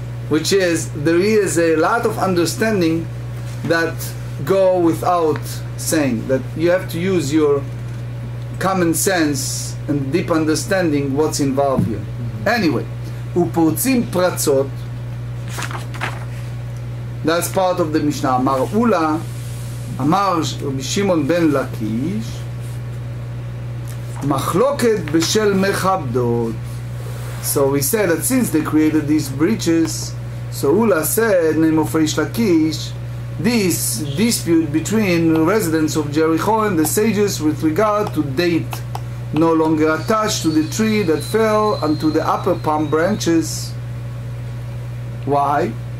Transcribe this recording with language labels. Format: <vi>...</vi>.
<en>Which is, there is a lot of understanding that go without saying, that you have to use your common sense and deep understanding what's involved here. Anyway,</en> <he>ופורצים פרצות,</he> <en>that's part of the Mishnah.</en> <he>אמר אולה, אמר רבי שמעון בן לקיש, מחלוקת בשל מכבדות.</he> <en>So we said that since they created these breaches, so Ula said, name of Reish Lakish, this dispute between residents of Jericho and the sages with regard to date, no longer attached to the tree that fell onto the upper palm branches. Why?</en>